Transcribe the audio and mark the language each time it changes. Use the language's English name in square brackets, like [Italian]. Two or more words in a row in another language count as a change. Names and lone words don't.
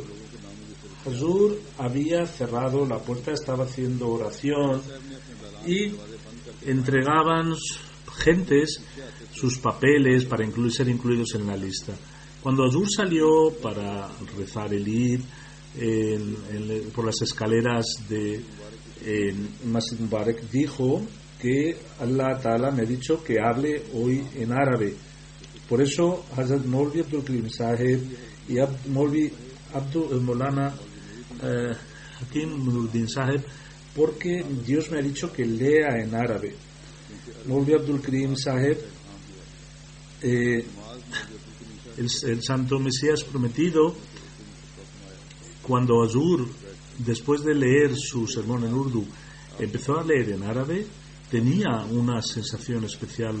[Spanish] Hazur había cerrado la puerta, estaba haciendo oración y entregaban gentes sus papeles para ser incluidos en la lista. Cuando Hazur salió para rezar el Eid por las escaleras de Masjid Mubarak, dijo que [Arabic] Allah Ta'ala [Spanish] me ha dicho que hable hoy en árabe. Por eso Hazrat Maulvi Abdul Karim Saheb y Maulvi Abdul Molana Hakim Nuruddin Saheb, porque Dios me ha dicho que lea en árabe. Maulvi Abdul Karim Saheb, el santo Mesías prometido, cuando Hazur, después de leer su sermón en urdu, empezó a leer en árabe, tenía una sensación especial.